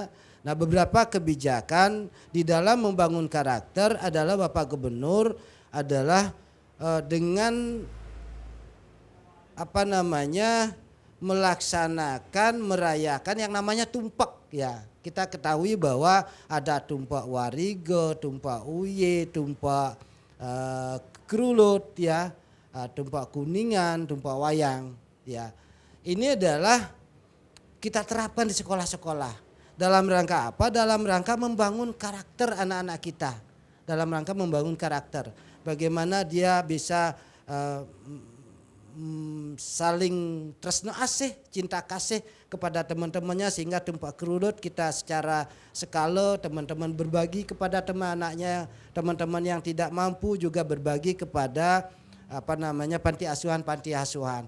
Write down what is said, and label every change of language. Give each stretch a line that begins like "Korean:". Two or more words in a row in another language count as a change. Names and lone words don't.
Indonesian: Nah, beberapa kebijakan di dalam membangun karakter adalah Bapak Gubernur adalah dengan melaksanakan, merayakan yang namanya tumpak ya. Kita ketahui bahwa ada tumpak Warigo, tumpak Uye, tumpak Kerulut ya, tumpak Kuningan, tumpak Wayang ya. Ini adalah kita terapkan di sekolah-sekolah. Dalam rangka apa? Dalam rangka membangun karakter anak-anak kita. Dalam rangka membangun karakter. Bagaimana dia bisa saling
Balinese: tresno asih,
Indonesian: cinta kasih kepada teman-temannya, sehingga tumpak Kerulut kita secara skala teman-teman berbagi kepada teman-anaknya, teman-teman yang tidak mampu juga berbagi kepada panti asuhan.